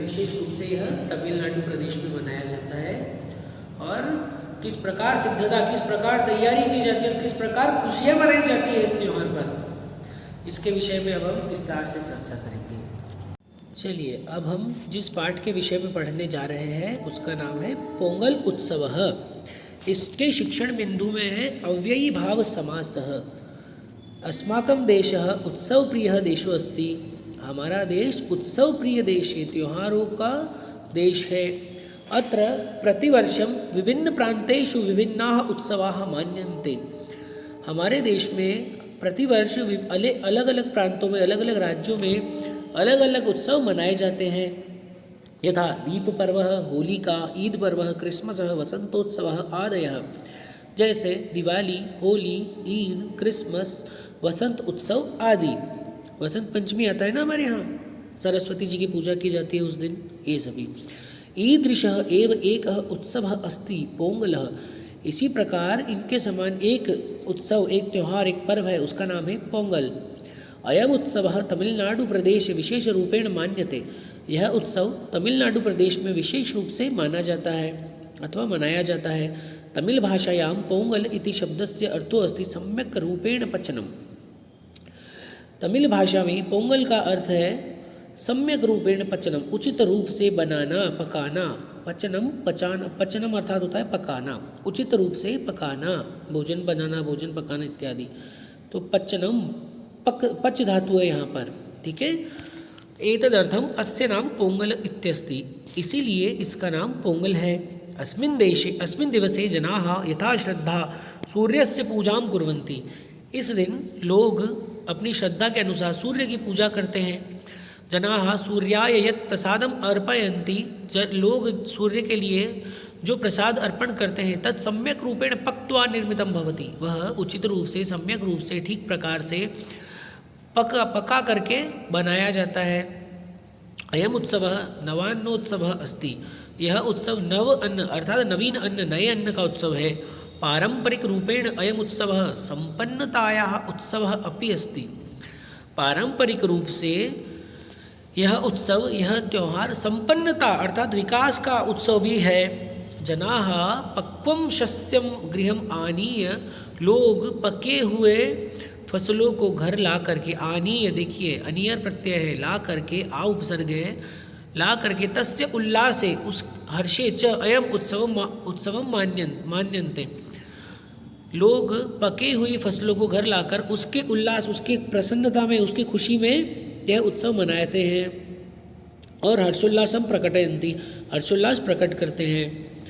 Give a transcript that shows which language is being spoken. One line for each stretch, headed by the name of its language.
Hindi: विशेष रूप से यह तमिलनाडु प्रदेश में मनाया जाता है और किस प्रकार सिद्धता, किस प्रकार तैयारी की जाती है, किस प्रकार खुशियाँ मनाई जाती है इस त्यौहार पर, इसके विषय में अब हम विस्तार से चर्चा करेंगे। चलिए, अब हम जिस पाठ के विषय में पढ़ने जा रहे हैं उसका नाम है पोंगल उत्सवः। इसके शिक्षण बिंदु में है अव्ययी भाव समासः।
Sanskrit: अस्माकं देशः उत्सव प्रिय देशो अस्ति।
Hindi: हमारा देश उत्सव प्रिय देश है, त्योहारों का देश है।
Sanskrit: अत्र प्रतिवर्षं विभिन्न प्रांतेषु विभिन्नाः उत्सवाः मान्यन्ते।
Hindi: हमारे देश में प्रतिवर्ष अलग अलग प्रांतों में, अलग अलग राज्यों में अलग अलग उत्सव मनाए जाते हैं।
Sanskrit: यथा दीप पर्व, होलिका, ईद पर्व, क्रिसमस, वसंतोत्सव आदयः।
Hindi: जैसे दिवाली, होली, ईद, क्रिसमस, वसंत उत्सव आदि। वसंत पंचमी आता है ना हमारे यहाँ, सरस्वती जी की पूजा की जाती है उस दिन, ये सभी।
Sanskrit: ईदृशः एव एकः उत्सवः अस्ति पोंगलः।
Hindi: इसी प्रकार इनके समान एक उत्सव, एक त्यौहार, एक पर्व है, उसका नाम है पोंगल।
Sanskrit: अयम उत्सवः तमिलनाडु प्रदेश विशेष रूपेण मान्यते।
Hindi: यह उत्सव तमिलनाडु प्रदेश में विशेष रूप से माना जाता है अथवा मनाया जाता है।
Sanskrit: तमिल भाषायां पोंगल इति शब्दस्य अर्थो अस्ति सम्यक रूपेण पचनम।
Hindi: तमिल भाषा में पोंगल का अर्थ है
Sanskrit: सम्यक रूपेण पचनम,
Hindi: उचित रूप से बनाना, पकाना। पचनम, पचनम अर्थात होता है पकाना, उचित रूप से पकाना, भोजन बनाना, भोजन पकाना इत्यादि। तो पचनम, पच धातु है यहाँ पर, ठीक है।
Sanskrit: एतदर्थम अस्य नाम पोंगल इत्यस्ति,
Hindi: इसीलिए इसका नाम पोंगल है।
Sanskrit: अस्मिन् दिवसे जनाः यथा श्रद्धा सूर्यस्य पूजां कुर्वन्ति।
Hindi: इस दिन लोग अपनी श्रद्धा के अनुसार सूर्य की पूजा करते हैं।
Sanskrit: जनाः सूर्याय यत् प्रसादम अर्पयन्ति।
Hindi: लोग सूर्य के लिए जो प्रसाद अर्पण करते हैं,
Sanskrit: तत् सम्यक रूपेण पक्त्वा निर्मितं भवति।
Hindi: वह उचित रूप से, सम्यक रूप से, ठीक प्रकार से पका करके बनाया जाता है।
Sanskrit: अयम उत्सवः नवान्नोत्सवः अस्ति।
Hindi: यह उत्सव नव अन्न अर्थात नवीन अन्न, नए अन्न का उत्सव है।
Sanskrit: पारंपरिक रूपेण अयम उत्सवः संपन्नतायाः उत्सवः अपि अस्ति।
Hindi: पारंपरिक रूप से यह उत्सव, यह त्यौहार संपन्नता अर्थात विकास का उत्सव भी है।
Sanskrit: जनाः पक्वं शस्यं गृहम् आनीय।
Hindi: लोग पके हुए फसलों को घर ला करके, आनीय देखिए अनियर प्रत्यय है, ला करके, आ उपसर्ग है, ला करके,
Sanskrit: तस्य उल्लासे, उस हर्षे च अयम उत्सव मान्यन्ते।
Hindi: लोग पकी हुई फसलों को घर लाकर उसके उल्लास, उसकी प्रसन्नता में, उसकी खुशी में यह उत्सव मनाते हैं और
Sanskrit: हर्षोल्लासम प्रकटयन्ति,
Hindi: हर्षोल्लास प्रकट करते हैं।